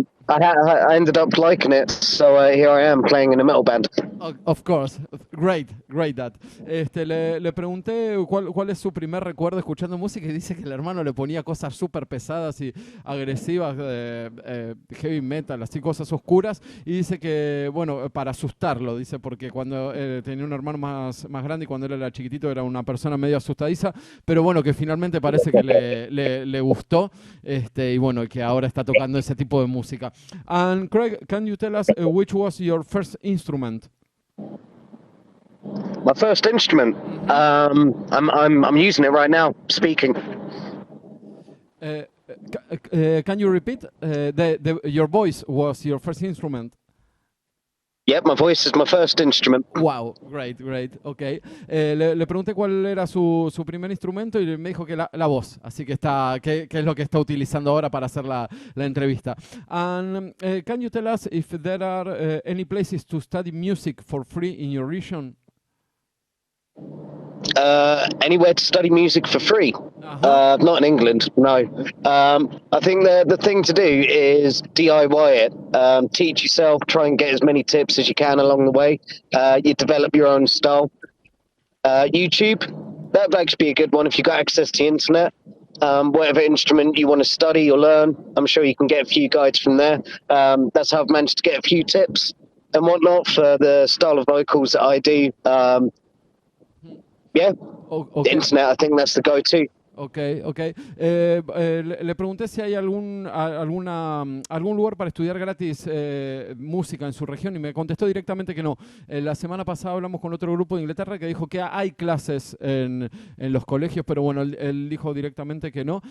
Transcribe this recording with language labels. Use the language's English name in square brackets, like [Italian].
[English] I ended up liking it, so here I am playing in a metal band. Of course, great that. [Spanish] Le pregunté cuál es su primer recuerdo escuchando música y dice que el hermano le ponía cosas súper pesadas y agresivas, heavy metal, así cosas oscuras, y dice que, bueno, para asustarlo, dice, porque cuando tenía un hermano más grande y cuando él era chiquitito era una persona medio asustadiza, pero bueno, que finalmente parece que le gustó, y bueno, que ahora está tocando ese tipo de música. [English] And Craig, can you tell us which was your first instrument? My first instrument. I'm using it right now, speaking. Can you repeat? Your voice was your first instrument. Yep, my voice is my first instrument. Wow, great, ok. [Spanish] Le pregunté cuál era su primer instrumento y me dijo que la voz, así que es lo que está utilizando ahora para hacer la entrevista. [English] And can you tell us if there are any places to study music for free in your region? Anywhere to study music for free? Not in England, no. I think the thing to do is DIY it. Teach yourself, try and get as many tips as you can along the way. You develop your own style. YouTube, that would actually be a good one if you've got access to the internet. Whatever instrument you want to study or learn, I'm sure you can get a few guides from there. That's how I've managed to get a few tips and whatnot for the style of vocals that I do. Yeah, Okay. The internet, I think that's the go-to. Ok. [Spanish] Le pregunté si hay algún lugar para estudiar gratis música en su región y me contestó directamente que no. La semana pasada hablamos con otro grupo de Inglaterra que dijo que hay clases en los colegios, pero bueno, él dijo directamente que no.